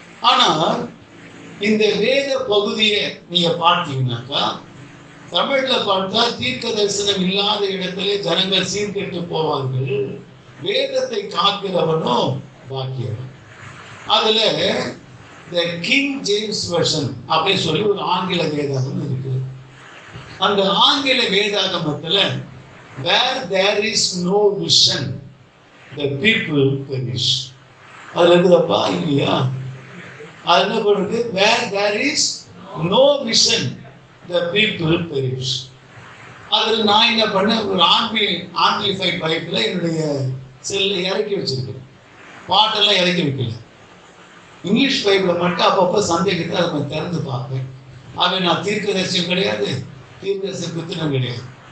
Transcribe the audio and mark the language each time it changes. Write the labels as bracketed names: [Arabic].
[Tamil] ஆனால் இந்த வேத பகுதியை நீங்க பார்த்தீங்கன்னாக்கா, தமிழ்ல பார்த்தா தீர்க்க தரிசனம் இல்லாத இடத்திலே ஜனங்கள் சீர்கெட்டு போவார்கள், வேதத்தை காக்கிறவனோ பாக்கியவன். அதுல இந்த கிங் ஜேம்ஸ் வெர்ஷன் அப்படின்னு சொல்லி ஒரு ஆங்கில வேதாகம் இருக்கு. அந்த ஆங்கில வேதாகமத்துல [English] where there is no vision the people perish. [Tamil] அதுல இருக்குதப்பா இல்லையா? அது என்ன பண்ணுறது, [English] where there is no vision, the people perish. [Tamil] அதில் நான் என்ன பண்ணேன், ஒரு ஆம்பிளிஃபைட் பைப்பில் என்னுடைய செல்லை இறக்கி வச்சிருக்கேன். பாட்டெல்லாம் இறக்கி வைக்கல. இங்கிலீஷ் பைப்பில் மட்டும் அப்பப்போ சந்தேகத்தை அதை நான் திறந்து பார்ப்பேன். ஆகவே நான் தீர்க்கதரிசியும் கிடையாது, தீர்க்கதரிசி புத்திரம் கிடையாது.